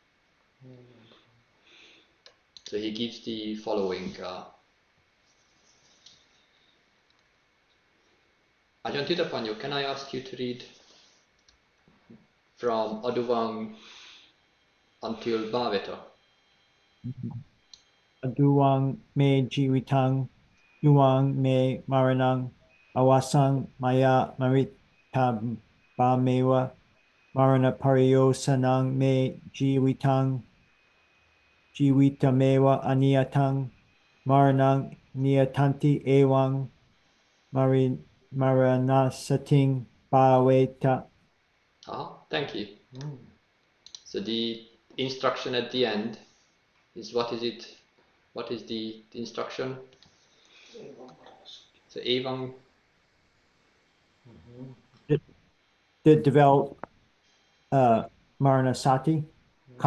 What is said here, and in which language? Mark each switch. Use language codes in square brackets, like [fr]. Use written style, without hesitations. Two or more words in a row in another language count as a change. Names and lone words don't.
[en] So he gives the following. Ajahn Thitapanyo, can I ask you to read from Aduvang until Bhaveta? [pi] Aduwang me jiwitang, yuwang me maranang, awasang maya marita bamewa, marana pariyosanang me jiwitang, jiwitamewa aniyatang, maranang niyatanti ewang, maranasating bhaveta. [en] Thank you. So the instruction at the end is, what is it? What is the instruction? So evam. Develop Maranasati.